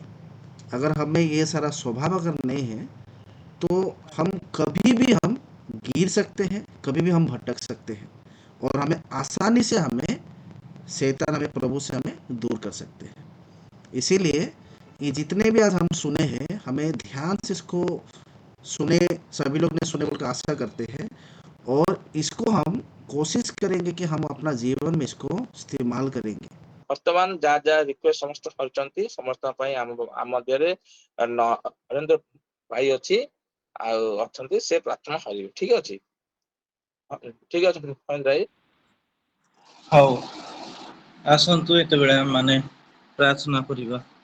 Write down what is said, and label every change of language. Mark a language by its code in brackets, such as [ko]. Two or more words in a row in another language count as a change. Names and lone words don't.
[hi] अगर हमें ये सारा स्वभाव अगर नहीं है, तो हम कभी भी हम गिर सकते हैं, कभी भी हम भटक सकते हैं, और हमें आसानी से हमें शैतान, हमें प्रभु से हमें दूर कर सकते हैं। इसीलिए ये जितने भी आज हम सुने हैं, हमें ध्यान से इसको सुने, सभी लोग ने सुने बोल के आशा करते हैं, और इसको हम कोशिश करेंगे कि हम अपना जीवन में इसको इस्तेमाल करेंगे। [or] ବର୍ତ୍ତମାନ ଯାହା ଯାହା ରିକ୍ୱେଷ୍ଟ ସମସ୍ତେ କରିଛନ୍ତି, ସମସ୍ତଙ୍କ ପାଇଁ ଆମ ମଧ୍ୟରେ ନରେନ୍ଦ୍ର ଭାଇ ଅଛି, ଆଉ ଅଛନ୍ତି, ସେ ପ୍ରାର୍ଥନା କରିବେ। ଠିକ ଅଛି, ଠିକ ଅଛି ନରେନ୍ଦ୍ର ଭାଇ। ହଉ, ଆସନ୍ତୁ ଏତେବେଳେ ଆମେ ପ୍ରାର୍ଥନା କରିବା।